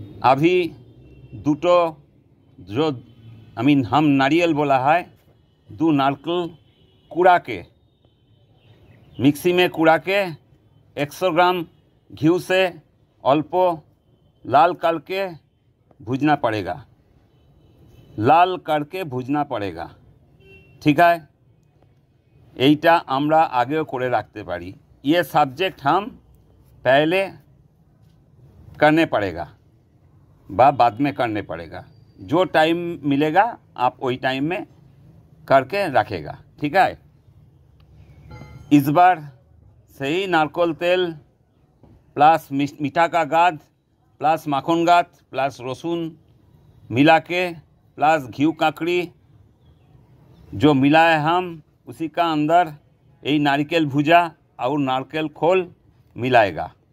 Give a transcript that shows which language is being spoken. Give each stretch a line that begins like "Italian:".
Hindi: अभी दुटो जो हम नारियल बोला है 2 नारकल कुड़ा के मिक्सी में कुड़ा के 100 ग्राम घी से अल्प लाल करके भूजना पड़ेगा, लाल करके भूजना पड़ेगा।
Bangla: ठीक है, এইটা আমরা আগেও করে রাখতে পারি।
Hindi: ये सब्जेक्ट हम पहले करने पड़ेगा বা बाद में करने पड़ेगा। जो टाइम मिलेगा आप वही टाइम में करके रखेगा। ठीक है, इस बार सही नारकोल तेल प्लस मीठा का गाद प्लस माखन गाद प्लस रसून मिला के प्लस घी काकड़ी जो मिलाए हम उसी का अंदर यही नारिकेल भुजा और नारकेल खोल मिलाएगा।